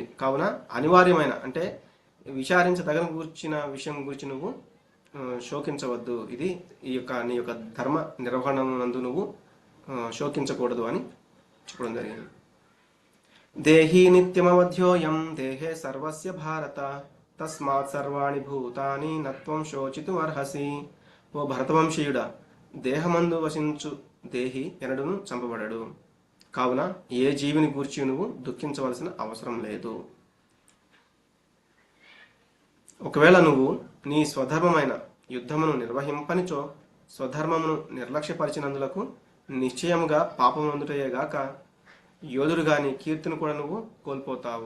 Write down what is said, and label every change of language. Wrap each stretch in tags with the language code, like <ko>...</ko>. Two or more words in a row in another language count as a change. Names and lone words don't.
<te>కావున అనివార్యమైన అంటే విచారించదగిన గురించిన విషయం గురించి నువ్వు శోకించవద్దు. ఇది నీ యొక్క ధర్మ నిర్వహణ నందు నువ్వు శోకించకూడదు అని చెప్పడం జరిగింది.</te> <sa>దేహీ నిత్యమవధ్యోయం దేహే సర్వస్య భారత తస్మాత్ సర్వాణి భూతాని నత్వం శోచితుమర్హసి.</sa> <te>ఓ భరతవంశీయుడా, దేహమందు వసించు దేహి ఎనడును చంపబడడు. కావున ఏ జీవిని గూర్చి నువ్వు దుఃఖించవలసిన అవసరం లేదు. ఒకవేళ నువ్వు నీ స్వధర్మమైన యుద్ధమును నిర్వహింపనిచో స్వధర్మమును నిర్లక్ష్యపరిచినందులకు నిశ్చయముగా పాపం అందుటయేగాక యోధుడుగా నీ కీర్తిని కూడా నువ్వు కోల్పోతావు.</te>